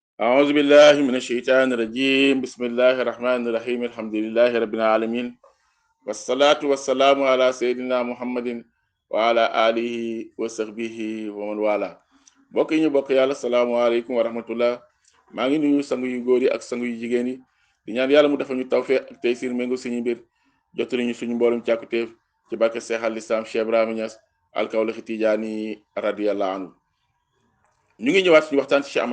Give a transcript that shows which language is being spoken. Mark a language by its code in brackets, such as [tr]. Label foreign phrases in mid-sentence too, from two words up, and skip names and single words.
[ar] أعوذ بالله من الشيطان الرجيم بسم الله الرحمن الرحيم الحمد لله رب العالمين والصلاة والسلام على سيدنا محمد وعلى آله وصحبه ومن والاه [wo] mbokk yi ñu bokk yàlla [ar] السلام عليكم ورحمة الله [wo] maa ngi nuyu sangu yu góor yi ak sangu yu jigéen yi di ñaan yàlla mu defal ñu tawfeex ak taysiir méngo suñu mbir jottali ñu suñu mboolum càkkutéef ci barke Seex al Islaam Cheikh Ibrahima Niass al-Kawlaxi Tijaani [ar] رضي الله عنه [wo] ñu ngi ñëwaat suñu waxtaan ci Cheikh